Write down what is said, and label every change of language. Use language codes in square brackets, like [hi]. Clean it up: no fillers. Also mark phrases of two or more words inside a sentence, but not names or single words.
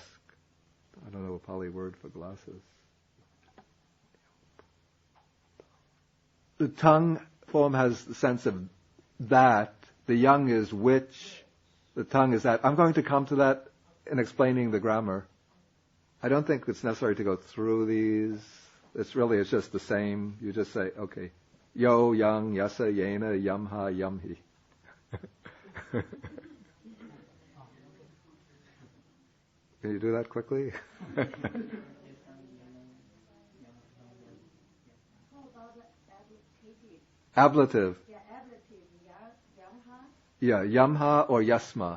[en] I don't know a Pali word for glasses. The tongue form has the sense of that. The yang is which. The tongue is that. I'm going to come to that in explaining the grammar. I don't think it's necessary to go through these. It's just the same. You just say, okay, [pi] yo, yang, yasa, yena, yamha, yamhi. [en] Can you do that quickly? Ablative. [pi] Yeah, yamha or yasma.